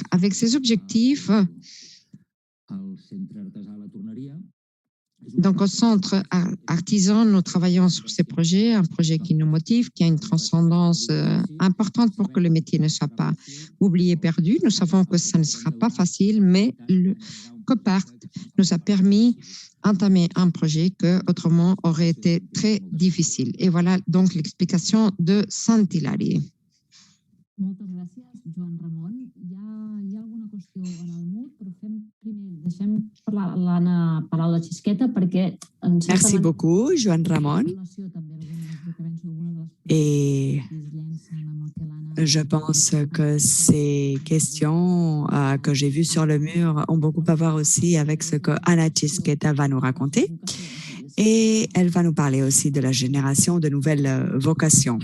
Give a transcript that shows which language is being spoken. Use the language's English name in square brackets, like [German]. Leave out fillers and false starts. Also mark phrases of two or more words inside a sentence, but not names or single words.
[French] Avec ces objectifs, donc, au centre artisan, nous travaillons sur ces projets, un projet qui nous motive, qui a une transcendance importante pour que le métier ne soit pas oublié, perdu. Nous savons que ça ne sera pas facile, mais le COPART nous a permis d'entamer un projet qui autrement aurait été très difficile. Et voilà donc l'explication de Sant'Hilari. [Catalan] Moltes gràcies, Joan Ramon. Hi ha alguna qüestió en el mur, però deixem parlar l'Anna Palau de Xisqueta perquè... [French] Merci beaucoup, Joan Ramon. Et je pense que ces questions que j'ai vues sur le mur ont beaucoup à voir aussi avec ce que Anna Xisqueta va nous raconter. Et elle va nous parler aussi de la génération de nouvelles vocations.